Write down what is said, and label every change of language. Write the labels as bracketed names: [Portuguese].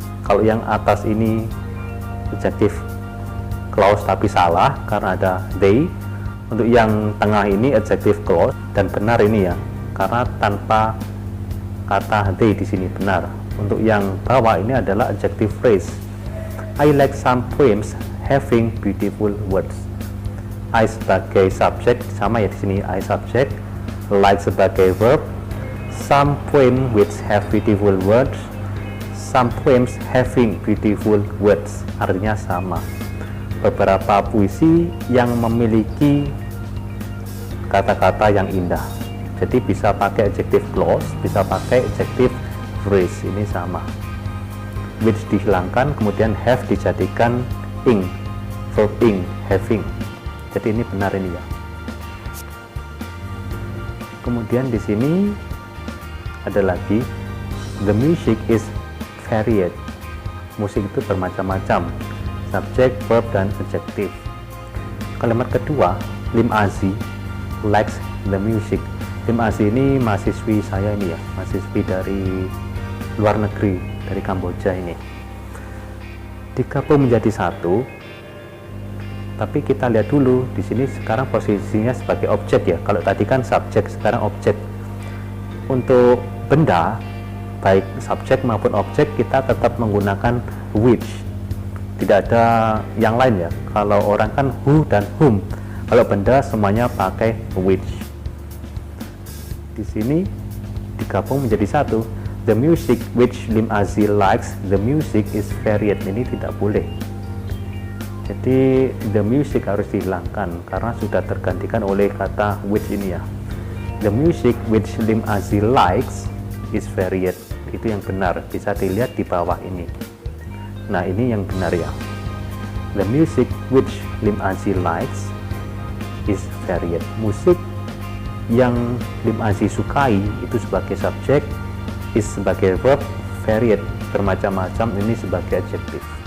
[Indonesian] Kalau yang atas ini adjective clause tapi salah karena ada they. Untuk yang tengah ini adjective clause dan benar ini ya, karena tanpa kata they di sini benar. Untuk yang bawah ini adalah adjective phrase. [English] I like some poems having beautiful words. I [Indonesian] sebagai subjek sama ya di sini, [English] I subjek, like sebagai verb, some poems which have beautiful words, some poems having beautiful words, [Indonesian] artinya sama. Beberapa puisi yang memiliki kata-kata yang indah. Jadi bisa pakai adjective clause, bisa pakai adjective phrase, ini sama. Which dihilangkan, kemudian have dijadikan ing, verb ing, having. Jadi ini benar ini ya. Kemudian di sini ada lagi, [English] the music is varied. [Indonesian] Musik itu bermacam-macam. Subjek, verb, dan adjektif. Kalimat kedua, Lim Azi [English] likes the music. [Indonesian] Lim Azi ini mahasiswi saya ini ya, mahasiswi dari luar negeri, dari Kamboja ini. Digabung menjadi satu, tapi kita lihat dulu di sini sekarang posisinya sebagai objek ya. Kalau tadi kan subjek, sekarang objek. Untuk benda, baik subjek maupun objek, kita tetap menggunakan which. Tidak ada yang lain ya. Kalau orang kan who dan whom. Kalau benda semuanya pakai which. Di sini digabung menjadi satu. [English] The music which Lim Azi likes, the music is varied. [Indonesian] Ini tidak boleh. Jadi the music harus dihilangkan karena sudah tergantikan oleh kata which ini ya. [English] The music which Lim Azi likes is varied. [Indonesian] Itu yang benar. Bisa dilihat di bawah ini. Nah, ini yang benar ya. [English] The music which Lim Azi likes is varied. [Indonesian] Musik yang Lim Azi sukai itu sebagai subjek, is sebagai verb, varied, bermacam-macam, ini sebagai adjektif.